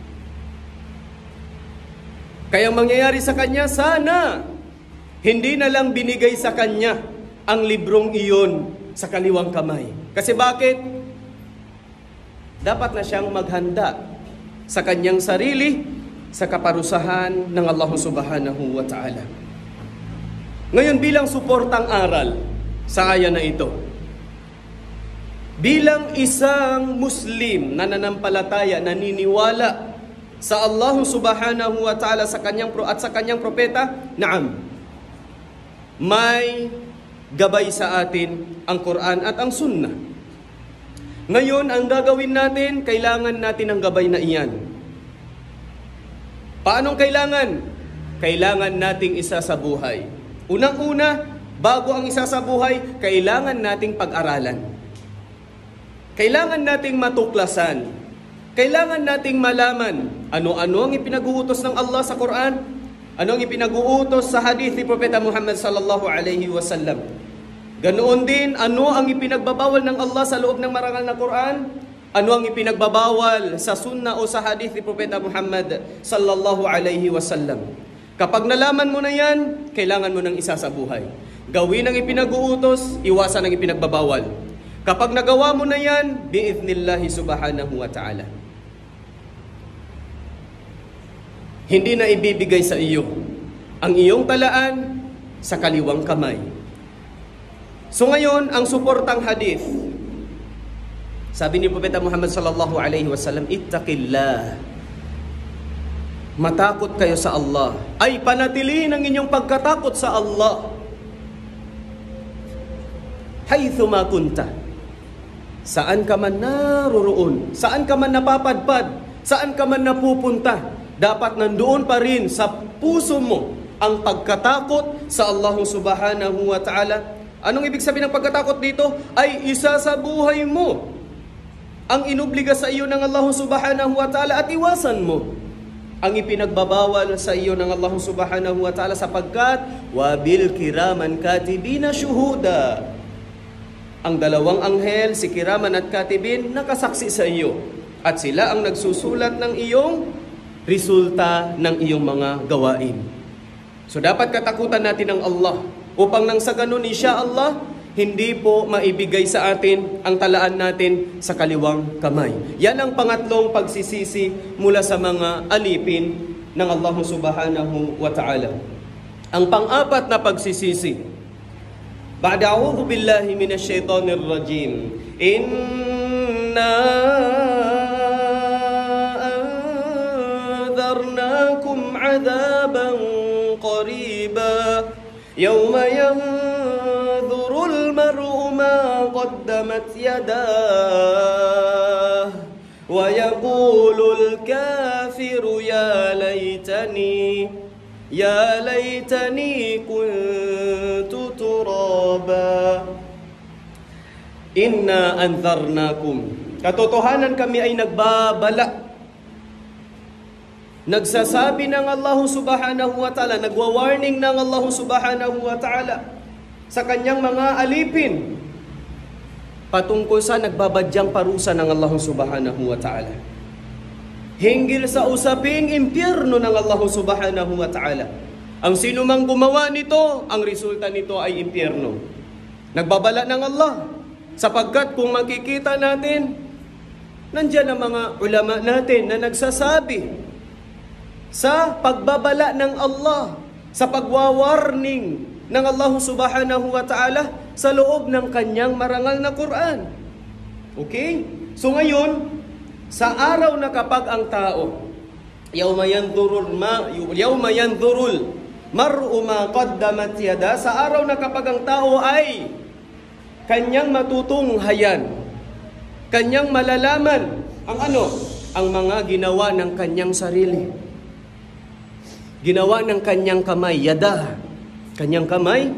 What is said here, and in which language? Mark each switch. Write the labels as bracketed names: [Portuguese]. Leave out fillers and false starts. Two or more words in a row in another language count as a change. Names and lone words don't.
[Filipino] Kaya mangyayari sa kanya, sana hindi na lang binigay sa kanya ang librong iyon sa kaliwang kamay. Kasi bakit? Dapat na siyang maghanda sa kanyang sarili sa kaparusahan ng Allah [Arabic] سبحانه وتعالى. [Filipino] Ngayon, bilang suportang aral sa aya na ito, bilang isang Muslim na nananampalataya, naniniwala sa Allah [Arabic] سبحانه وتعالى [Filipino] sa kanyang propeta, naam, may gabay sa atin ang Quran at ang Sunnah. Ngayon, ang gagawin natin, kailangan natin ang gabay na iyan. Paanong kailangan? Kailangan nating isa sa buhay. Unang-una, bago ang isa sa buhay, kailangan nating pag-aralan. Kailangan nating matuklasan. Kailangan nating malaman ano-ano ang ipinag-uutos ng Allah sa Quran, ano ang ipinag-uutos sa hadith ni Propeta Muhammad [Arabic] صلى الله عليه وسلم. [Filipino] Ganoon din, ano ang ipinagbabawal ng Allah sa loob ng marangal na Quran, ano ang ipinagbabawal sa sunnah o sa hadith ni Propeta Muhammad [Arabic] صلى الله عليه وسلم. [Filipino] Kapag nalaman mo na yan, kailangan mo ng isa sa buhay. Gawin ang ipinag-uutos, iwasan ang ipinagbabawal. Kapag nagawa mo na yan, [Arabic] بإذن الله سبحانه وتعالى, [Filipino] hindi na ibibigay sa iyo ang iyong talaan sa kaliwang kamay. So ngayon, ang suportang hadith Sabi ni Propeta Muhammad [Arabic] صلى الله عليه وسلم, [Filipino] ittaqillah. Matakot kayo sa Allah. Ay panatilihin ang inyong pagkatakot sa Allah. [Arabic] حيث ما كنت. [Filipino] Saan ka man naroroon, saan ka man napapadpad, saan ka man napupunta, dapat nandoon pa rin sa puso mo ang pagkatakot sa Allah [Arabic] سبحانه وتعالى. [Filipino] Anong ibig sabihin ng pagkatakot dito? Ay isa sa buhay mo ang inubliga sa iyo ng Allah [Arabic] سبحانه وتعالى [Filipino] at iwasan mo ang ipinagbabawal sa iyo ng Allah [Arabic] سبحانه وتعالى, [Filipino] sapagkat [Arabic] وبال كراما كاتبين شهداء. [Filipino] Ang dalawang anghel, si Kiraman at Katibin, nakasaksi sa iyo. At sila ang nagsusulat ng iyong resulta ng iyong mga gawain. So dapat katakutan natin ang Allah upang nang sa ganun, insyaAllah, hindi po maibigay sa atin ang talaan natin sa kaliwang kamay. Yan ang pangatlong pagsisisi mula sa mga alipin ng Allah [Arabic] سبحانه وتعالى. [Filipino] Ang pang-apat na pagsisisi, [Arabic] بعد أعوذ بالله من الشيطان الرجيم إنا أنذرناكم عذابا قريبا يوم ينظر المرء ما قدمت يداه ويقول الكافر يا ليتني كنت ترابا. إنا أنذرناكم. [Filipino] Katotohanan kami ay nagbabala. Nagsasabi ng Allah [Arabic] سبحانه وتعالى, [Filipino] nagwa-warning ng Allah [Arabic] سبحانه وتعالى [Filipino] sa kanyang mga alipin patungkol sa nagbabadyang parusa ng Allah [Arabic] سبحانه وتعالى. [Filipino] Hinggil sa usaping impyerno ng Allah [Arabic] سبحانه وتعالى. [Filipino] Ang sino mang gumawa nito, ang resulta nito ay impyerno. Nagbabala ng Allah, sapagkat kung makikita natin, nandiyan ang mga ulama natin na nagsasabi sa pagbabala ng Allah, sa pagwawarning ng Allah [Arabic] سبحانه وتعالى [Filipino] sa loob ng kanyang marangal na Quran. Okay? So ngayon, sa araw na kapag ang tao, [Arabic] يوم ينظر المرء ما قدمت يداه, [Filipino] sa araw na kapag ang tao ay kanyang matutunghayan, kanyang malalaman ang ang mga ginawa ng kanyang sarili, ginawa ng kanyang kamay, yada, kanyang kamay.